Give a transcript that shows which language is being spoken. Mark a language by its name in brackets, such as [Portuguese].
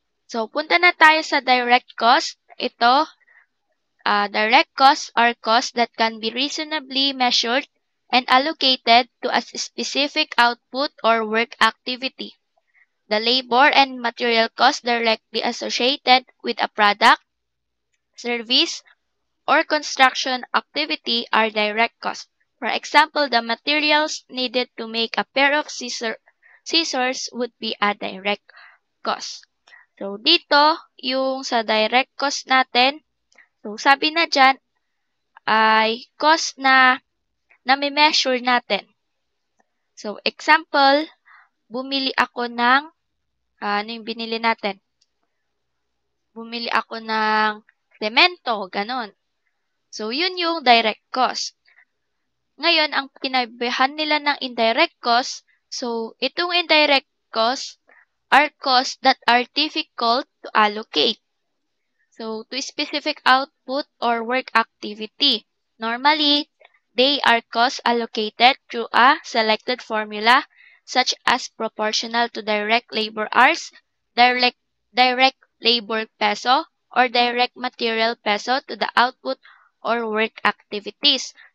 [Filipino] So, punta na tayo sa direct cost. Ito, [English] direct costs are costs that can be reasonably measured and allocated to a specific output or work activity. The labor and material costs directly associated with a product, service, or construction activity are direct costs. For example, the materials needed to make a pair of scissors would be a direct cost. [Filipino] So, dito, yung sa direct cost natin, so sabi na dyan, ay cost na nami-measure natin. So, example, bumili ako ng, ano yung binili natin? Bumili ako ng semento, ganun. So, yun yung direct cost. Ngayon, ang kinabihan nila ng [English] indirect cost, so, [Filipino] itong [English] indirect cost are costs that are difficult to allocate. So, to specific output or work activity. Normally, they are costs allocated through a selected formula such as proportional to direct labor hours, direct labor peso, or direct material peso to the output or work activities.